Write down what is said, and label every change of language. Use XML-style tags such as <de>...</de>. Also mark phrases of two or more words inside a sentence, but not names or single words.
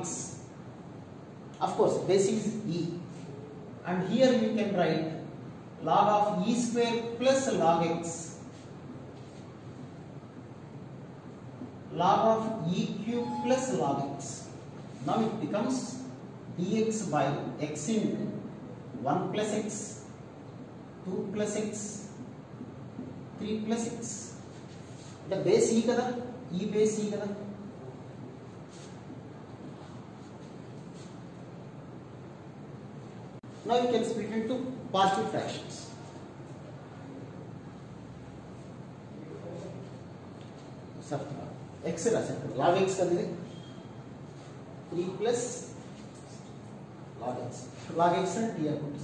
<en>Of course base is e and here you can write log of e square plus log x log of e cube plus log x. Now it becomes dx by x into 1 plus x 2 plus x 3 plus x. The base e kada e base e kada. Now you can split into partial fractions. Sir, x log x kadide 3 plus log x and t put.</en>